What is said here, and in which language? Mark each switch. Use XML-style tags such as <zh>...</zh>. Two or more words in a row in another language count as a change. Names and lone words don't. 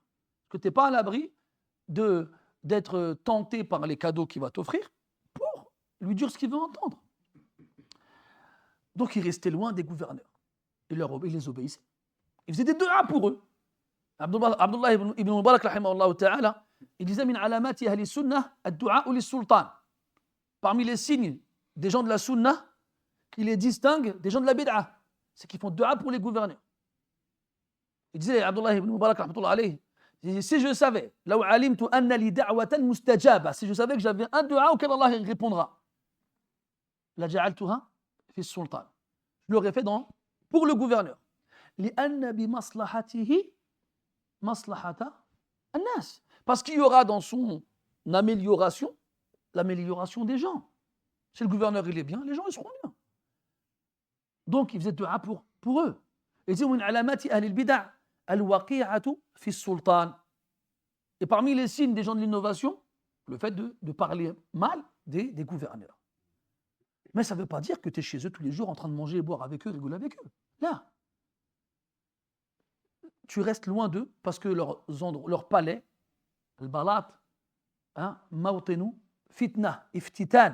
<fr>Que tu n'es pas à l'abri d'être tenté par les cadeaux qu'il va t'offrir pour lui dire ce qu'il veut entendre. Donc il restait loin des gouverneurs. Il les obéissait. Il faisait des du'a pour eux.</fr> <ar>Abdullah ibn Mubarak, رحمه الله تعالى,</ar> <fr>il disait</fr> <ar>من علامات أهل السنة الدعاء للسلطان.</ar> <fr>Parmi les signes des gens de la sunna qui les distinguent des gens de la bid'a, c'est qu'ils font du'a pour les gouverneurs. Il disait, Abdullah ibn Mubarak,</fr> <ar>رحمة الله عليه,</ar> <fr>si je savais,</fr> <ar>لو علمت أن لي دعوة مستجابة,</ar> <fr>si je savais que j'avais un du'a auquel Allah répondra,</fr> <ar>لجعلتها في السلطان.</ar> <fr>Je l'aurais fait pour le gouverneur.</fr> <ar>لأن بمصلحته مصلحة الناس.</ar> <fr>Parce qu'il y aura dans son amélioration l'amélioration des gens. Si le gouverneur il est bien, les gens ils seront bien. Donc il faisait dua pour eux. Il dit</fr> <ar>من علامات أهل البدع الوقيعة في السلطان.</ar> <fr>Et parmi les signes des gens de l'innovation, le fait de parler mal des gouverneurs. Mais ça ne veut pas dire que tu es chez eux tous les jours en train de manger et boire avec eux, rigoler avec eux. Là, tu restes loin d'eux parce que leur palais, le balat, mautenu, fitna, iftitan.</fr>